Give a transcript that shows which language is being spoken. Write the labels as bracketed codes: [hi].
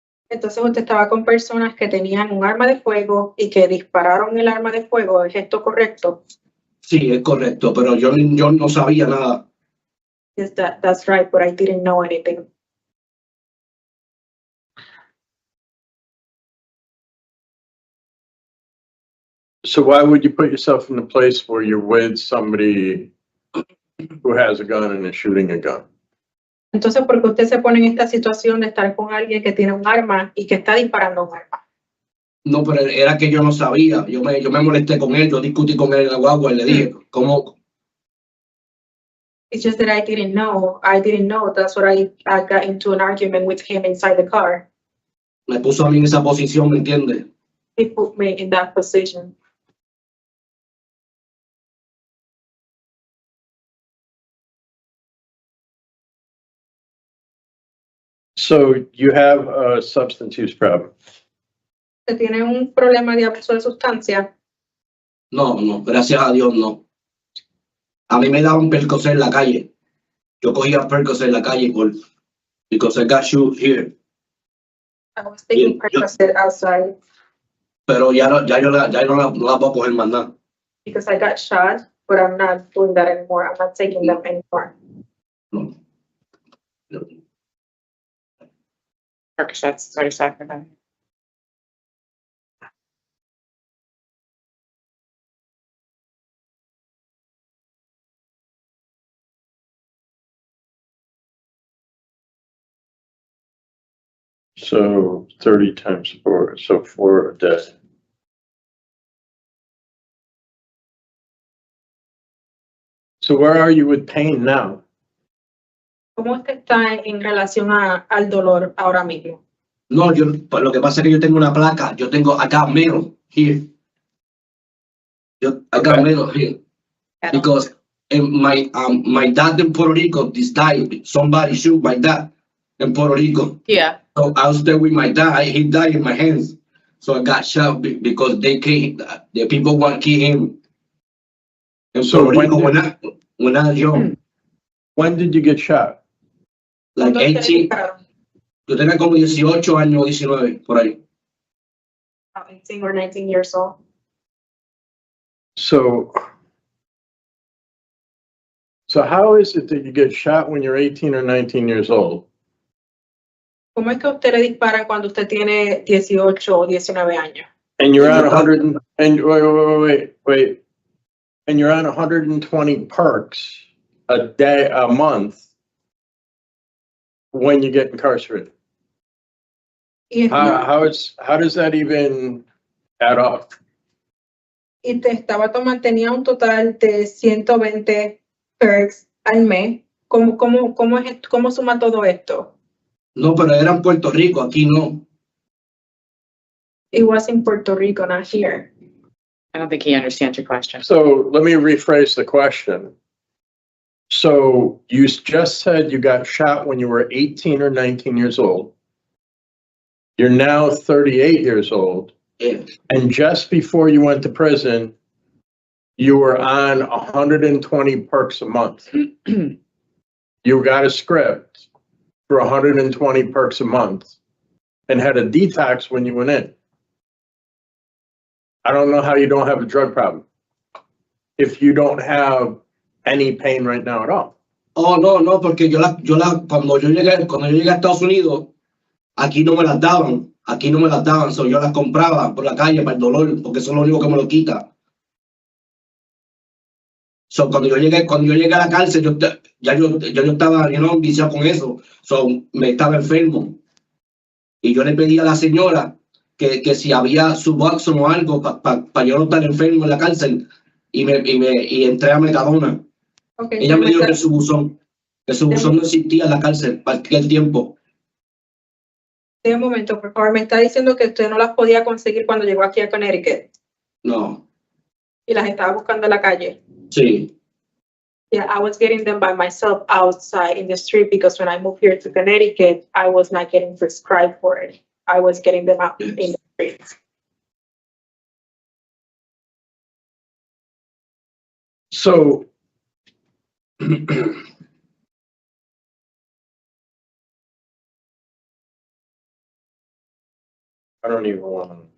[es] Entonces usted estaba con personas que tenían un arma de fuego y que dispararon el arma de fuego. ¿Es esto correcto? Sí, es correcto, pero yo no sabía nada. [en] Yes, that's right, but I didn't know anything. So why would you put yourself in a place where you're with somebody who has a gun and is shooting a gun? [es] Entonces, ¿por qué usted se pone en esta situación de estar con alguien que tiene un arma y que está disparando un arma? No, pero era que yo no sabía. Yo me molesté con él, yo discutí con él en la guagua y le dije, ¿cómo? [en] It's just that I didn't know. I didn't know. That's what I got into an argument with him inside the car. [es] Me puso a mí en esa posición, ¿me entiendes? [en] He put me in that position. So you have a substance use problem. [es] ¿Usted tiene un problema de abuso de sustancia? No, gracias a Dios no. A mí me daban Percocet en la calle. Yo cogía Percocet en la calle [en] because I got shoot here. I was taking Percocet outside [es] Pero ya no la puedo coger más nada. [en] because I got shot, but I'm not doing that anymore. I'm not taking them anymore. No. Percocets, what are you talking about? So 30 times 4, so 4 a day. So where are you with pain now? ¿Cómo usted está en relación al dolor ahora mismo? No, pues lo que pasa es que yo tengo una placa. I got metal here. I got metal here. Because my dad in Puerto Rico just died. Somebody shoot my dad in Puerto Rico. Yeah. So I was there with my dad. He died in my hands. So I got shot because the people want to kill him. And So Puerto Rico, when I was young, When did you get shot? like [es] ¿Cuándo ustedes [en] 18, [es] dispararon? yo tenía como 18 años, 19, por ahí. [en] 18 or 19 years old. So how is it that you get shot when you're 18 or 19 years old? [es] ¿Cómo es que a usted le disparan cuando usted tiene 18 o 19 años? [en] And you're on 100 and wait. And you're on 120 perks a month when you get incarcerated. [es] Y, [en] How does that even add up? [es] y te tenía un total de 120 perks al mes. ¿Cómo suma todo esto? No, pero era en Puerto Rico, aquí no. [en] It was in Puerto Rico, not here. I don't think he understands your question. So let me rephrase the question. So you just said you got shot when you were 18 or 19 years old. You're now 38 years old. Yeah. And just before you went to prison, you were on 120 perks a month. You got a script for 120 perks a month and had a detox when you went in. I don't know how you don't have a drug problem if you don't have any pain right now at all. [es] Oh, no, porque cuando yo llegué a Estados Unidos, aquí no me las daban, so yo las compraba por la calle para el dolor, porque eso es lo único que me lo quita. So cuando yo llegué a la cárcel, yo estaba, viciado con eso, so me estaba enfermo. Y yo le pedí a la señora que si había Suboxone o algo para yo no estar enfermo en la cárcel, y entré a Metadona. [en] Okay, [es] Ella me dijo que el Suboxone no existía en la cárcel para aquel tiempo. De un momento, por favor, me está diciendo que usted no las podía conseguir cuando llegó aquí a Connecticut No, y las estaba buscando en la calle. sí. [en] Yeah, I was getting them by myself outside in the street because when I moved here to Connecticut, I was not getting prescribed for it. I was getting them out in the streets. So I don't even want to.